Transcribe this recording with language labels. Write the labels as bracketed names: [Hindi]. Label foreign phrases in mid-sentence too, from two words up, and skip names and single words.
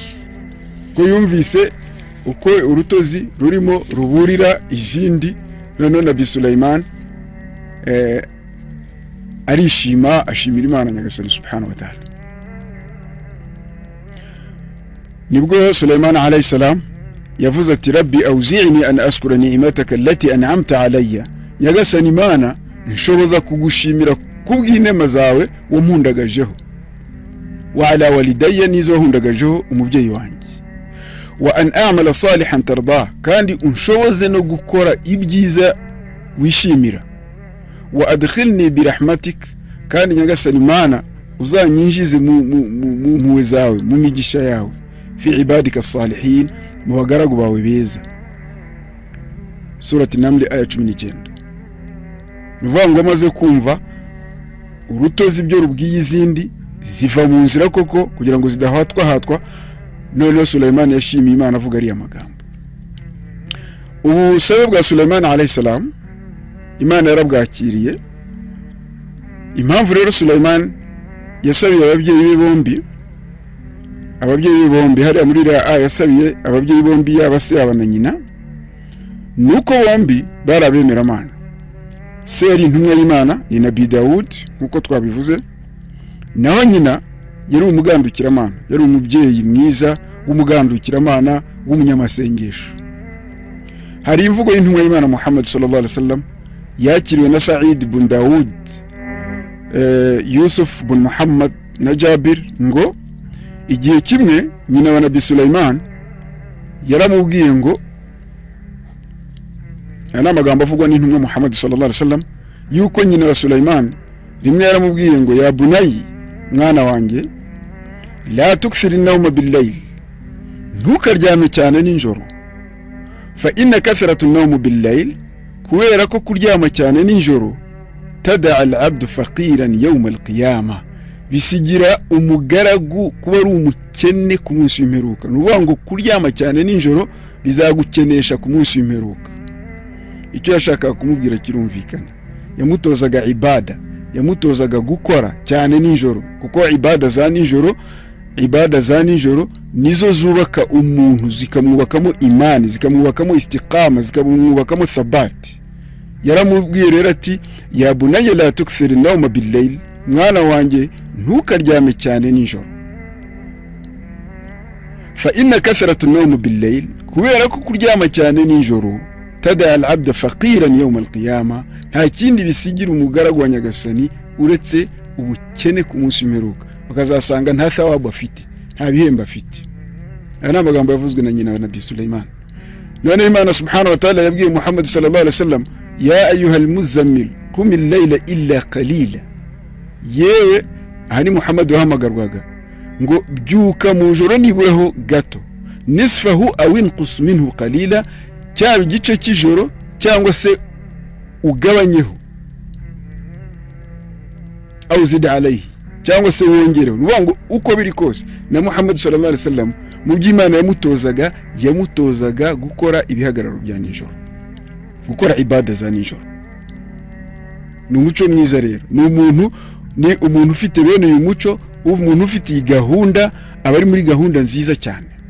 [Kinyarwanda] Ko yumvise uko urutozi rurimo ruburira izindi, none Nabi Sulaiman arishima, ashimira Imana nyagasani [Arabic] سبحانه وتعالى. [Kinyarwanda] Nibwo Sulaiman [Arabic] عليه السلام [Kinyarwanda] yavuze ati [Arabic] رب أوزعني أن أشكر نعمتك التي أنعمت علي, [Kinyarwanda] nyagasani Imana nshoboza kugushimira kubw'inema zawe wampundagajeho, [Arabic] وعلى والدي [Kinyarwanda] nizo wahundagajeho umubyeyi wanjye, [Arabic] وأن أعمل صالحا ترضاه, [Kinyarwanda] kandi unshoboze no gukora ibyiza wishimira, [Arabic] وأدخلني برحمتك, [Kinyarwanda] kandi nyagasani Imana uzanyinjize mu mpuhwe zawe, mu migisha yawe, [Arabic] في عبادك الصالحين, [Kinyarwanda] mu bagaragu bawe beza. Surati Naml aya 19. Bivuga ngo amaze kumva urutozi byo rubwiye izindi, ziva mu nzira koko kugira ngo zidahatwa, none Sulaiman yashimiye Imana avuga ari amagambo. Ubusabe bwa Sulaiman alayhi salam Imana yarabwakiriye. Impamvu rero Sulaiman yasabiye ababyeyi bombi hari muri aya yasabiye ababyeyi bombi, yaba se yaba na nyina, nuko bombi barabemera Imana. Se yari intumwa y'Imana ni Nabi Dawud nkuko twabivuze, naho nyina yari umugandukiramana, yari umubyeyi mwiza w'umugandukiramana w'umunyamasengesho. Hari imvugo y'intumwa y'Imana Muhammad [Arabic] صلى الله عليه وسلم [Kinyarwanda] yakiriwe na Sa'id ibn Dawud, Yusuf ibn Muhammad na Jabir, ngo igihe kimwe nyina wa Nabi Sulaiman yaramubwiye ngo, ana magambo avugwa n'intumwa Muhammad [Arabic] صلى الله عليه وسلم, [Kinyarwanda] yuko nyina wa Sulaiman rimwe yaramubwiye ngo, [Arabic] يا بني, [Kinyarwanda] mwana wanjye, [Arabic] لا تكثر النوم بالليل, [Kinyarwanda] ntukaryame cyane ninjoro, [Arabic] فإن كثرة النوم بالليل, [Kinyarwanda] kubera ko kuryama cyane ninjoro, [Arabic] تدع العبد فقيرا يوم القيامة, [Kinyarwanda] bisigira umugaragu kuba ari umukene ku munsi w'imperuka. Nuvuga ngo kuryama cyane ninjoro bizagukenesha ku munsi w'imperuka. Icyo yashaka kumubwira kirumvikana. Yamutozaga ibada, yamutozaga gukora cyane ninjoro, kuko ibada za ninjoro nizo zubaka umuntu, zikamwubakamo imani, zikamwubakamo istiqama, zikamwubakamo thabati. Yaramubwiye rero ati, [Arabic] يا بني لا تكثر النوم بالليل, [Kinyarwanda] mwana wanjye ntukaryame cyane ninjoro, [Arabic] فإن كثرة النوم بالليل, [Kinyarwanda] kubera ko kuryama cyane ninjoro, [Arabic] تدع العبد فقيرا يوم القيامة, [Kinyarwanda] nta kindi bisigira umugaragu wa nyagasani uretse ubukene ku munsi w'imperuka, bakazasanga nta thawabu afite, nta bihembo afite. Ana magambo yavuzwe na nyina wa Nabi Sulaiman. None Imana [Arabic] سبحانه وتعالى [Kinyarwanda] yabwiye Muhammad [Arabic] صلى الله عليه وسلم يا أيها المزمل قم الليل إلا قليلا, [Kinyarwanda] yewe hani Muhammad wahamagarwaga ngo byuka mu joro niburaho gato, [Arabic] نصفه أو انقص منه قليلا, [Kinyarwanda] cyaba igice cy'ijoro cyangwa se ugabanyeho, [Arabic] أو زد عليه, [Kinyarwanda] cyangwa se wongereho. Nuvuga ngo uko biri kose na Muhammad [Arabic] صلى الله عليه وسلم [Kinyarwanda] mu by'Imana yamutozaga gukora ibihagararo bya nijoro, gukora ibada za nijoro. Ni umuco mwiza rero, ni umuntu ufite bene uyu muco, umuntu ufite iyi gahunda, abari muri gahunda nziza cyane.